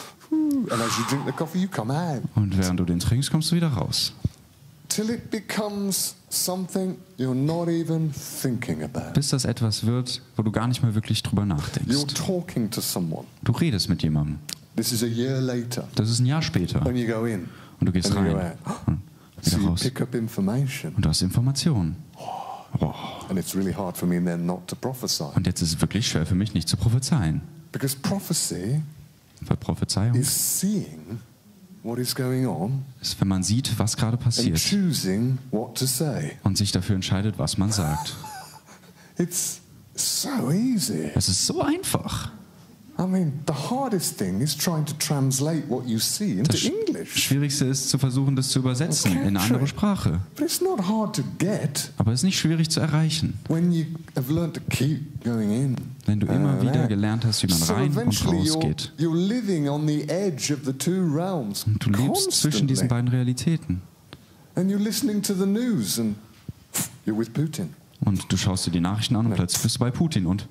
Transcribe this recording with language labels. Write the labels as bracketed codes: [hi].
[en] And as you drink the coffee, you come out. [de] Und während du den trinkst, kommst du wieder raus. [en] Till it becomes something you're not even thinking about. [de] Bis das etwas wird, wo du gar nicht mehr wirklich drüber nachdenkst. [en] You're talking to someone. [de] Du redest mit jemandem. [en] This is a year later. [de] Das ist ein Jahr später. [en] And you go in. [de] Und du gehst rein. Und wieder raus. [en] Pick up information. [de] Und du hast Informationen. Oh. [en] And it's really hard for me then not to prophesy. [de] Und jetzt ist es wirklich schwer für mich, nicht zu prophezeien. [en] Because prophecy [de] Weil Prophezeiung [en] is seeing what is going on, [de] ist, wenn man sieht, was gerade passiert, [en] and choosing what to say. [de] Und sich dafür entscheidet, was man sagt. [en] It's So easy. [de] Es ist so einfach. [en] I mean, the hardest thing is trying to translate what you see into [de] Das [en] English. [de] Schwierigste ist zu versuchen, das zu übersetzen in eine andere Sprache. [en] But it's not hard to get [de] Aber es ist nicht schwierig zu erreichen, [en] when you have learned to keep going in. [de] wenn du immer wieder [en] out. [de] gelernt hast, wie man [en] So [de] rein und [en] eventually [de] raus geht. [en] you're living on the edge of the two realms [de] Und du lebst zwischen diesen [en] constantly. [de] beiden Realitäten. [en] And you're listening to the news and you're with Putin. [de] Und du schaust dir die Nachrichten an und plötzlich bist du bei Putin und